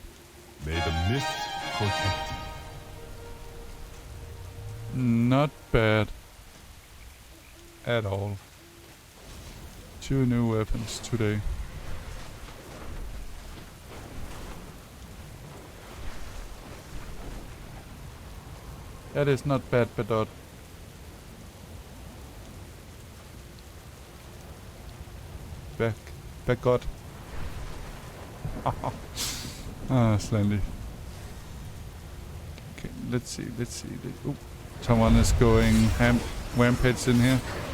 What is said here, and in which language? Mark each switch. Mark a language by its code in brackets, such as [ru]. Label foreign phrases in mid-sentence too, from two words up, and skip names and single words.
[en] May the mist protect you. Not bad. At all. 2 new weapons today. That is not bad, Bedot. Backgot. Slandy. Okay, let's see. Ooh, someone is going rampage in here.